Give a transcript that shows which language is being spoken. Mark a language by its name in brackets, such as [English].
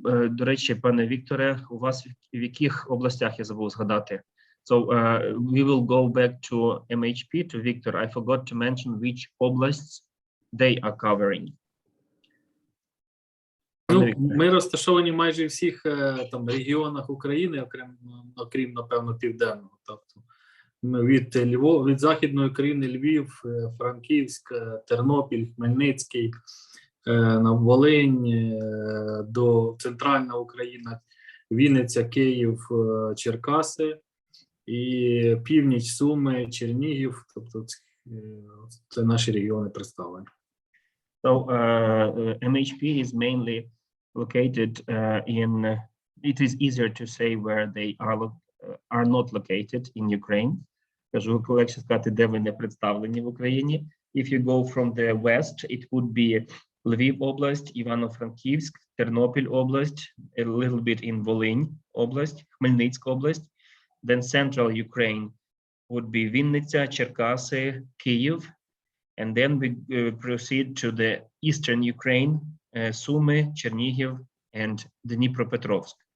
[Ukrainian] До речі, пане Вікторе, у вас в яких областях, я забув згадати? [English] So we will go back to MHP, to Victor. I forgot to mention which oblasts they are covering. [Ukrainian] Ну, ми розташовані майже в всіх там регіонах України, окрім, напевно, південного. Тобто ми від Західної України, Львів, Франківськ, Тернопіль, Хмельницький, на Волинь, до Центральна Україна, Вінниця, Київ, Черкаси, і північ, Суми, Чернігів, тобто це наші регіони представлені. [English] So MHP is mainly located in, it is easier to say where they are not located in Ukraine. [Ukrainian] Кажу, легше сказати, де вони представлені в Україні. [English] If you go from the west, it would be Lviv Oblast, Ivano-Frankivsk, Ternopil Oblast, a little bit in Volyn Oblast, Khmelnytsk Oblast. Then central Ukraine would be Vinnytsia, Cherkasy, Kyiv. And then we proceed to the eastern Ukraine, Sumy, Chernihiv, and Dnipropetrovsk.